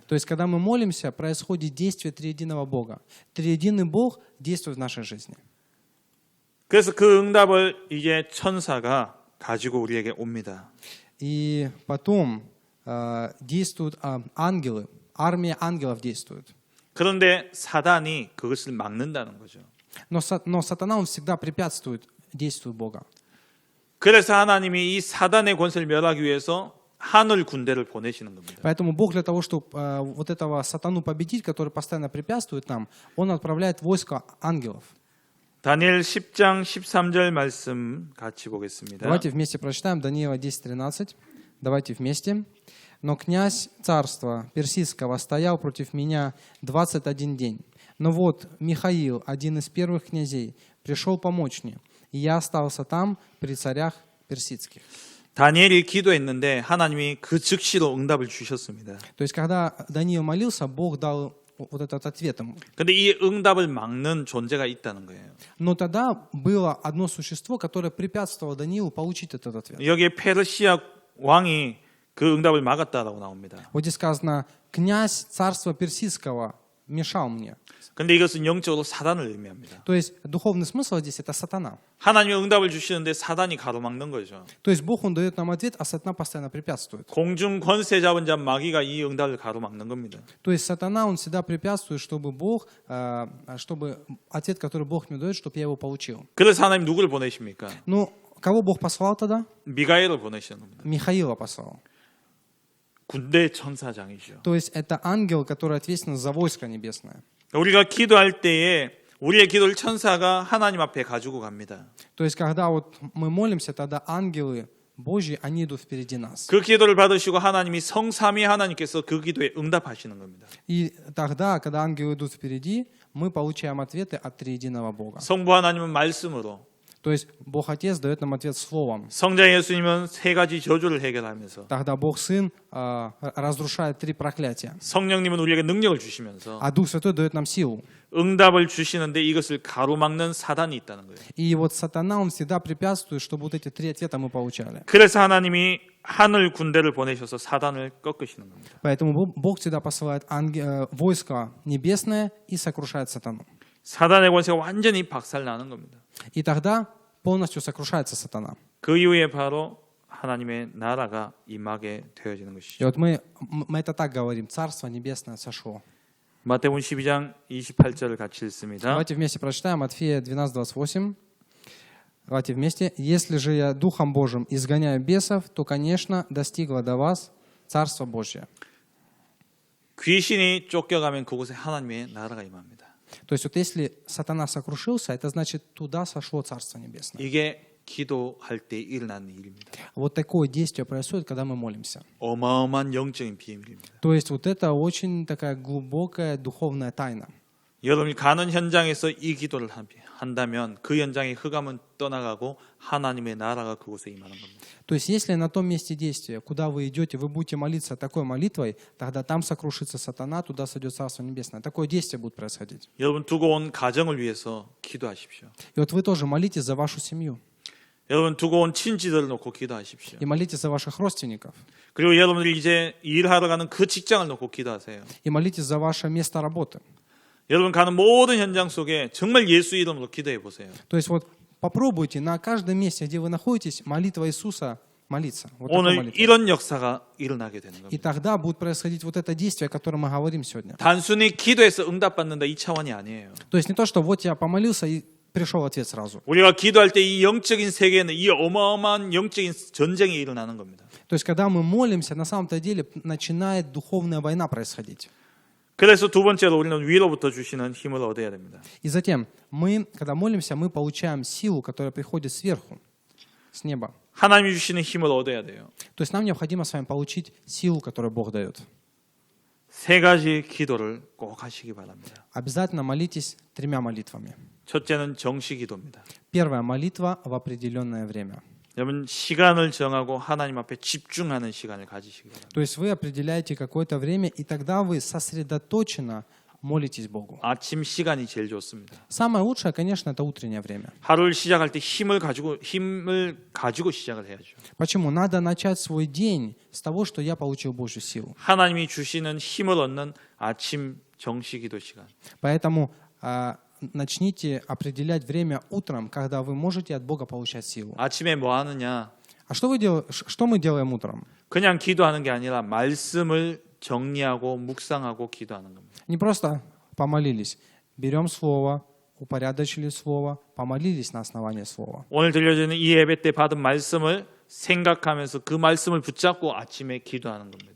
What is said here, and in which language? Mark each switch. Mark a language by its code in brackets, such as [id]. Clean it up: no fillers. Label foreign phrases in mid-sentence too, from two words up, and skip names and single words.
[ru] То есть, когда мы молимся, происходит действие триединого Бога. Триединый Бог действует в нашей жизни. [ko] 그래서 그 응답을 이제 천사가 가지고 우리에게 옵니다. [ru] И потом действуют ангелы, армия ангелов действует. [ko] 그런데 사단이 그것을 막는다는 거죠. [ru] Но сатана, он всегда препятствует действию Бога. [ko] 그래서 하나님이 이 사단의 권세를 멸하기 위해서 하늘 군대를 보내시는 겁니다. [ru] Поэтому Бог для того, чтобы вот этого сатану победить, который постоянно препятствует нам, Он отправляет войско ангелов. [ko] 다니엘 10장 13절 말씀 같이 보겠습니다. [ru] Давайте вместе прочитаем Даниила 10:13. Давайте вместе. «Но князь царства персидского стоял против меня 21 день. Но вот Михаил, один из первых князей, пришел помочь мне, и я остался там при царях персидских». [ko] 다니엘이 기도했는데 하나님이 그 즉시로 응답을 주셨습니다. [ru] То есть, когда Даниил молился, Бог дал вот этот ответ ему. [ko] 근데 이 응답을 막는 존재가 있다는 거예요. [ru] Но тогда было одно существо, которое препятствовало Даниилу получить этот ответ. [ko] 여기에 페르시아 왕이 그 응답을 막았다라고 나옵니다. [ru] Вот здесь сказано, князь царства персидского мешал мне. [ko] 근데 이것은 영적으로 사단을 의미합니다. [ru] То есть духовный смысл здесь это сатана. [ko] 하나님이 응답을 주시는데 사단이 가로막는 거죠. [ru] То есть Бог, Он дает нам ответ, а сатана постоянно препятствует. [ko] 공중 권세 잡은 자 마귀가 이 응답을 가로막는 겁니다. [ru] То есть сатана, он всегда препятствует, чтобы чтобы ответ, который Бог мне дает, чтобы я его получил. [ko] 그래서 하나님 누구를 보내십니까? [ru] Ну, кого Бог послал тогда? [ko] 미가엘을 보내시는 겁니다. [ru] Михаила послал. [ko] 군대 천사장이죠. [ru] То есть это ангел, который ответственен за войско небесное. [ko] 우리가 기도할 때에 우리의 기도를 천사가 하나님 앞에 가지고 갑니다. [ru] То есть когда вот мы молимся, тогда ангелы Божьи, они идут впереди нас. [ko] 그 기도를 받으시고 하나님이 성삼위 하나님께서 그 기도에 응답하시는 겁니다. [ru] И тогда, когда ангелы идут впереди, мы получаем ответы от триединого Бога. [ko] 성부 하나님은 말씀으로, [ru] То есть Бог Отец дает нам ответ словом. [ko] 성자 예수님은 세 가지 저주를 해결하면서, [ru] Тогда Бог Сын разрушает 3 проклятия. [ko] 성령님은 우리에게 능력을 주시면서 [ru] А Дух Святой дает нам силу. [ko] 응답을 주시는데 이것을 가로막는 사단이 있다는 거예요. [ru] И вот сатана, он всегда препятствует, чтобы вот эти 3 ответа мы получали. [ko] 그래서 하나님이 하늘 군대를 보내셔서 사단을 꺾으시는 겁니다. [ru] Поэтому Бог всегда посылает войско небесное и сокрушает сатану. [ko] 사단의 권세가 완전히 박살나는 겁니다. [ru] И тогда полностью сокрушается сатана. [ko] 그 이후에 바로 하나님의 나라가 임하게 되어지는 И 것이죠. [ru] вот мы это так говорим, Царство Небесное сошло. [ko] 마태복음 12장 28절을 같이 읽습니다. [ru] Давайте вместе прочитаем Матфея 12:28. Давайте вместе. «Если же я Духом Божьим изгоняю бесов, то, конечно, достигло до вас Царство Божье». [ko] 귀신이 쫓겨가면 그곳에 하나님의 나라가 임합니다. [ru] То есть вот если сатана сокрушился, это значит, туда сошло Царство Небесное. [ko] 이게 기도할 때 일어나는 일입니다. [ru] Вот такое действие происходит, когда мы молимся. [ko] 어마어마한 영적인 비밀입니다. [ru] То есть вот это очень такая глубокая духовная тайна. [ko] 여러분이 가는 현장에서 이 기도를 한다면 그 현장의 흑암은 떠나가고 하나님의 나라가 그곳에 임하는 겁니다. [ru] То есть если на том месте действия, куда вы идете, вы будете молиться такой молитвой, тогда там сокрушится сатана, туда сойдет Царство Небесное. Такое действие будет происходить. [ko] 여러분 두고 온 가정을 위해서 기도하십시오. [ru] И вот вы тоже молитесь за вашу семью. [ko] 여러분 두고 온 친지들을 놓고 기도하십시오. [ru] И молитесь за ваших родственников. [ko] 그리고 여러분들이 이제 일하러 가는 그 직장을 놓고 기도하세요. [ru] И молитесь за ваше место работы. [ko] 여러분 가는 모든 현장 속에 정말 예수 이름으로 기도해 보세요. [ru] То есть вот попробуйте на каждом месте, где вы находитесь, молитва Иисуса молиться. Вот такой 오늘 молитвой. [ko] 이런 역사가 일어나게 되는 И 겁니다. [ru] тогда будет происходить вот это действие, о котором мы говорим сегодня. [ko] 단순히 기도해서 응답받는다 이 차원이 아니에요. [ru] То есть не то, что вот я помолился и пришел ответ сразу. [ko] 우리가 기도할 때 이 영적인 세계에는 이 어마어마한 영적인 전쟁이 일어나는 겁니다. [ru] То есть когда мы молимся, на самом-то деле начинает духовная война происходить. [ko] 그래서 두 번째로 우리는 위로부터 주시는 힘을 얻어야 됩니다. [ru] И затем, мы, когда молимся, мы получаем силу, которая приходит сверху, с неба. [ko] 하나님이 주시는 힘을 얻어야 돼요. [ru] То есть нам необходимо с вами получить силу, которую Бог дает. [ko] 세 가지 기도를 꼭 하시기 바랍니다. [ru] Обязательно молитесь 3 молитвами. [ko] 첫째는 정시 기도입니다. [ru] Первая молитва в определенное время. [ko] 여러분 시간을 정하고 하나님 앞에 집중하는 시간을 가지시기 바랍니다. [ru] То есть вы определяете какое-то время, и тогда вы сосредоточенно молитесь Богу. [ko] 아침 시간이 제일 좋습니다. [ru] Самое лучшее, конечно, это утреннее время. [ko] 하루를 시작할 때 힘을 가지고 시작을 해야죠. [ru] Почему? Надо начать свой день с того, что я получил Божью силу. [ko] 하나님이 주시는 힘을 얻는 아침 정시 기도 시간. [ru] Поэтому начните определять время утром, когда вы можете от Бога получать силу. [ko] 아침에 뭐 하느냐? [ru] А что мы делаем утром? [ko] 그냥 기도하는 게 아니라 말씀을 정리하고 묵상하고 기도하는 겁니다. [ru] Не просто помолились. Берем слово, упорядочили слово, помолились на основании слова. [ko] 오늘 들려주는 이 예배 때 받은 말씀을 생각하면서 그 말씀을 붙잡고 아침에 기도하는 겁니다.